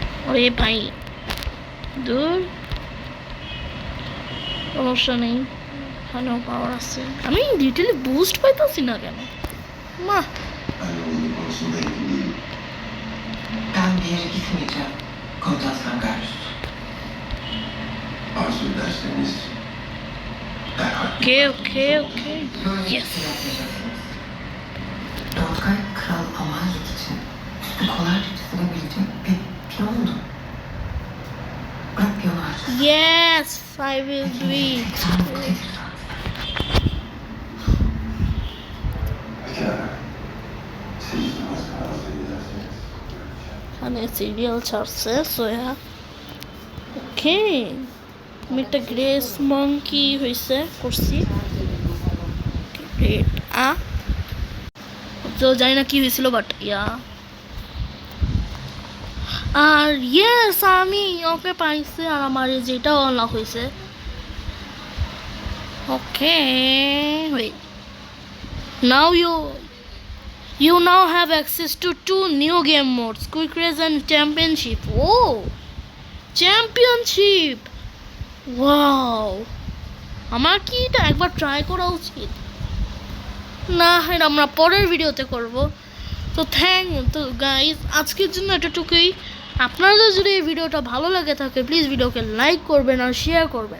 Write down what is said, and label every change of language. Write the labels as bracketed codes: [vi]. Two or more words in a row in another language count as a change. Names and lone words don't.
[bn] ওরে ভাই দূর, সমস্যা নেই, এখানেও পাওয়ার আছে। আমি ডিটেলে বুস্ট পাইতেছি না কেন? মা [tr] Annemin konusunda emin değilim. Ben bir yere gitmeyeceğim. Komutan Sangarus. Arzu ederseniz derhal ওকে Böyle bir Yes. şey yapacaksınız. Dortkay Kral Amalrik için üstü kolayca çizilebilecek bir piyondu. Bırak piyonu harcasın. [en] Yes, I will do it. [tr] Sen mutluydun. pekala. Siz nasıl arzu ederseniz. [bn] এখানে সিরিয়াল ছাড়ছে সোয়া। ওকে, আমি একটা গ্রেস মঙ্কি হয়েছে করছি। গ্রেট তো জানি না কি হয়েছিল, [en] but yeah. [bn] আর ইয়েস, আমি ওকে পাইছি, আর আমার যেটাও আনলক হয়েছে। [en] okay, wait, now you now have access to 2 new game modes, quick race and championship. Oh, championship, [bn] wow, আমার কি এটা একবার ট্রাই করা উচিত? না, এটা আমরা পরের ভিডিওতে করব। তো তো গাইজ, আজকের জন্য এতটুকুই। আপনাদের যদি এই ভিডিওটা ভালো লাগে থাকে, প্লিজ ভিডিওকে লাইক করবেন আর শেয়ার করবেন।